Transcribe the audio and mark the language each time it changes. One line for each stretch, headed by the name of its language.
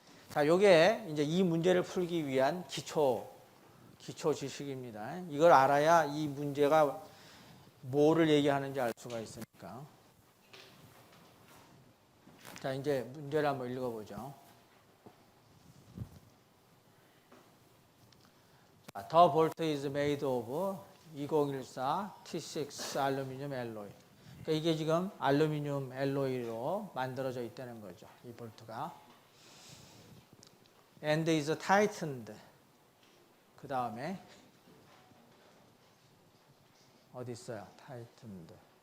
Korean: 자, 요게 이제 이 문제를 풀기 위한 기초 지식입니다. 이걸 알아야 이 문제가 뭐를 얘기하는지 알 수가 있으니까. 자, 이제 문제를 한번 읽어보죠.
English: The bolt is made of 2014 T6 알루미늄 알로이.
Korean: 그러니까 이게 지금 알루미늄 알로이로 만들어져 있다는 거죠. 이 볼트가.
English: And is tightened.
Korean: 그 다음에 어디 있어요? tightened.